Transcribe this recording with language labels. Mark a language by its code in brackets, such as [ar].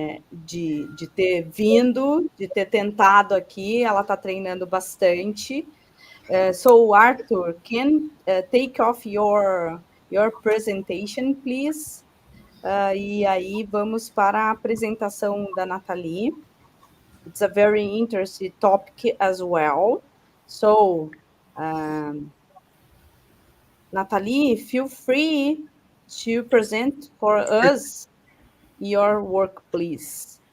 [pt] De ter vindo, de ter tentado aqui, ela está treinando bastante. [en] So, Arthur, can take off your presentation, please? [pt] E aí vamos para a apresentação da Nathalie. [en] It's a very interesting topic as well. So, Nathalie, feel free to present for us your work, please.